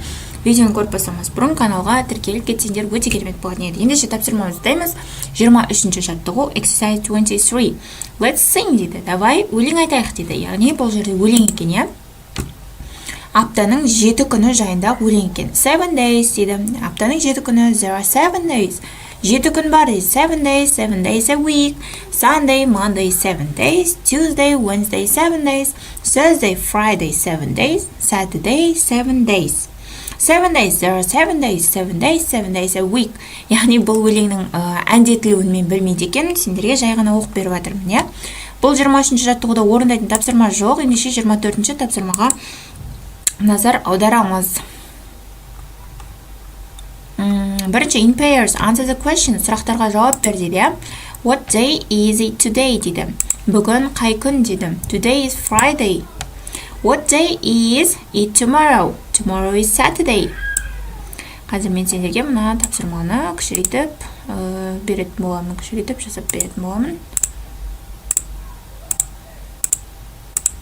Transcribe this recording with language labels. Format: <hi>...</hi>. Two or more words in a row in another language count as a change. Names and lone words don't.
<kk>Видеоны көріп бастамас бұрын каналға тіркеліп кетсеңдер өте керемет болатын еді. Ендеше тапсырмамызды дайымыз. 23-ші жаттығу,</kk> <en>exercise 23. Let's sing</en> <kk>дейді. Давай өлең айтайық дейді. Яғни бұл жерде өлең екен, иә. Аптаның 7 күні жайында өлең екен.</kk> <en>7 days</en> <kk>дейді. Аптаның 7 күні,</kk> <en>there are 7 days.</en> <kk>7 күн бар дейді.</kk> <en>7 days a week. Sunday, Monday, 7 days. Tuesday, Wednesday, 7 days. Thursday, Friday, 7 days. Saturday, 7 days. 7 days, there are 7 days. 7 days a week.</en> <kk>Яғни бұл өлеңнің әндетілуін мен білмейді екен. Сендерге жай ғана оқып беріп жатырмын, иә. Бұл 23-ші жаттығуда орындайтын тапсырма жоқ. Ендеше 24-ші тапсырмаға назар аударамыз. Бірінші,</kk> <en>in pairs, answer the question.</en> <kk>Сұрақтарға жауап бер дейді.</kk> <en>What day is it today</en> <kk>дейді. Бүгін қай күн дейді.</kk> <en>Today is Friday. What day is it tomorrow? Tomorrow is Saturday.</en> <kk>Қазір мен сендерге мына тапсырманы кішірейтіп беретін боламын. Кішірейтіп жасап беретін боламын.</kk>